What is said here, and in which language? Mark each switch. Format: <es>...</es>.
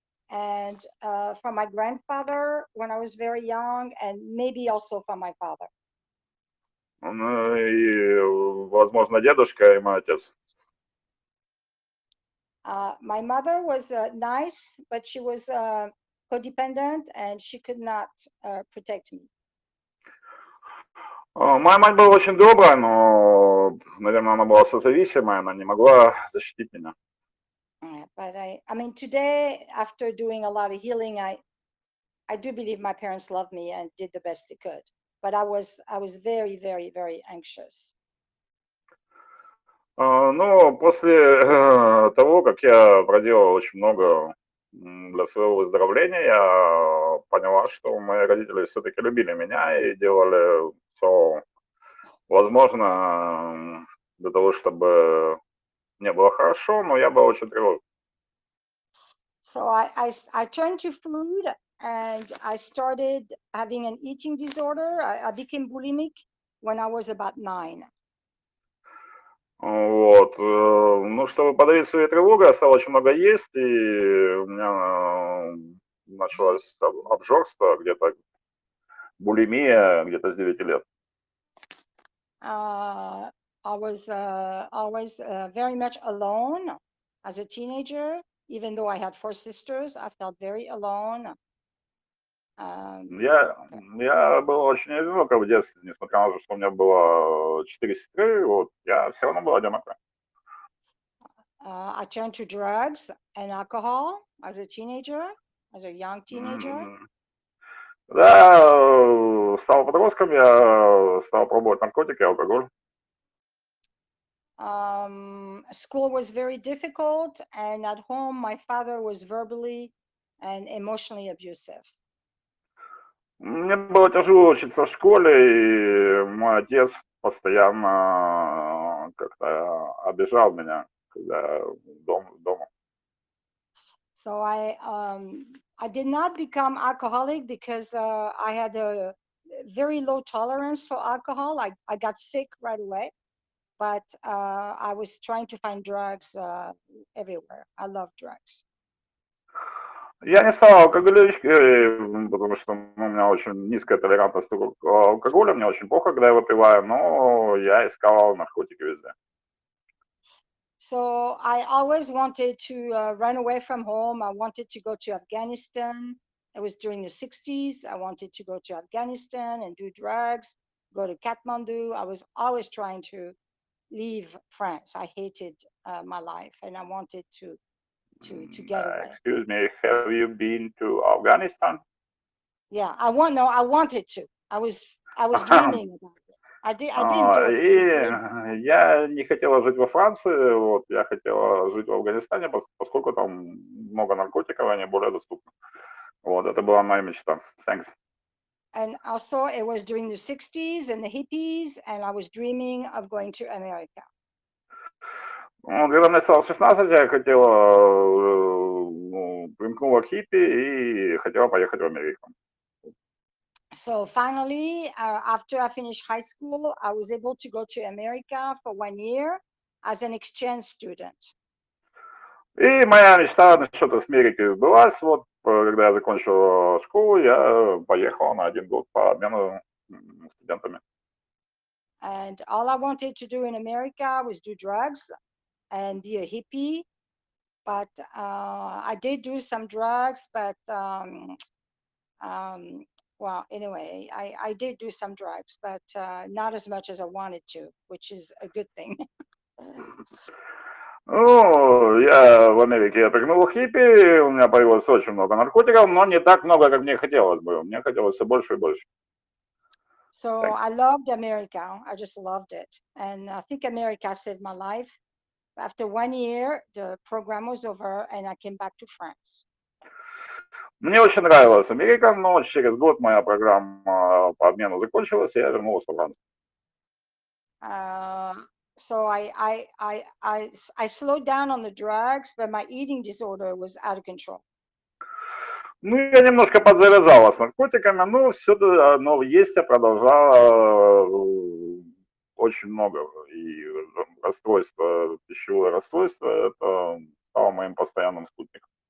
<en>And from my grandfather when I was very young, and maybe also from my father.</en> <ru>Ну, и, возможно, дедушка и мой отец.</ru> <en>My mother was nice, but she was codependent and she could not protect me.</en> <ru>Моя мать была очень добрая, но, наверное, она была созависимая, она не могла защитить меня.</ru> <en>But I mean, today, after doing a lot of healing, I do believe my parents loved me and did the best they could. But I was very, very, very anxious.</en> <ru>Ну, после того, как я проделал очень много для своего выздоровления, я поняла, что мои родители все-таки любили меня и делали все возможно для того, чтобы мне было хорошо, но я был очень тревожен.</ru> <en>So I turned to food and I started having an eating disorder. I became bulimic when I was about 9.</en> <ru>Вот, ну, чтобы подавить свою тревогу, я стал очень много есть, и у меня началось обжорство, где-то булимия где-то с 9 лет.</ru> <en>Uh, I was always very much alone as a teenager. Even though I had four sisters, I felt very alone.</en> <ru>Я, я был очень одинок в детстве, несмотря на то, что у меня было 4 сестры, вот, я все равно был одинок.</ru> <en>I turned to drugs and alcohol as a teenager, as a young teenager.</en> <ru>Да, стал подростком, я стал пробовать наркотики, алкоголь.</ru> <en>School was very difficult, and at home, my father was verbally and emotionally abusive.</en> <ru>Мне было тяжело учиться в школе, и мой отец постоянно как-то обижал меня, когда я дома.</ru> <en>So I did not become alcoholic because I had a very low tolerance for alcohol. I got sick right away, but I was trying to find drugs everywhere. I love drugs.</en> <ru>Я не стал алкоголичкой, потому что у меня очень низкая толерантность к алкоголю, мне очень плохо, когда я выпиваю, но я искал наркотики везде.</ru> <en>So I always wanted to run away from home. I wanted to go to Afghanistan. It was during the 60s. I wanted to go to Afghanistan and do drugs, go to Kathmandu. I was always trying to leave France. I hated my life and I wanted to get away. Excuse me, have you been to Afghanistan? Yeah, I wanted to. I was dreaming about it. I didn't do it. I was dreaming.</en> <ru>И я не хотела жить во Франции, вот, я хотела жить в Афганистане, поскольку там много наркотиков, они более доступны. Вот, это была моя мечта.</ru> <en>Thanks. And also it was during the 60s and the hippies, and I was dreaming of going to America.</en> <ru>Ну, когда мне стало 16, я хотела, примкнула к хиппи и хотела поехать в Америку.</ru> <en>So finally, after I finished high school, I was able to go to America for 1 year as an exchange student.</en> <ru>И моя мечта насчет Америки сбылась. Вот, когда я закончил школу, я поехал на 1 год по обмену студентами.</ru> <en>And all I wanted to do in America was do drugs and be a hippie. But I did do some drugs, but well, anyway, I did do some drugs, but not as much as I wanted to, which is a good thing.</en> <ru>Ну, я в Америке я примкнул к хиппи, у меня появилось очень много наркотиков, но не так много, как мне хотелось бы. Мне хотелось все больше и больше.</ru> <en>So</en> <ru>Так.</ru> <en>I loved America. I just loved it. And I think America saved my life. After 1 year, the program was over and I came back to France.</en> <ru>Мне очень нравилась Америка, но через год моя программа по обмену закончилась, и я вернулся во Францию.</ru> <en>So I slowed down on the drugs, but my eating disorder was out of control.</en> <ru>Ну, я немножко подзавязала с наркотиками, но все но есть я продолжала очень много. И расстройство, пищевое расстройство, это стало моим постоянным спутником.</ru>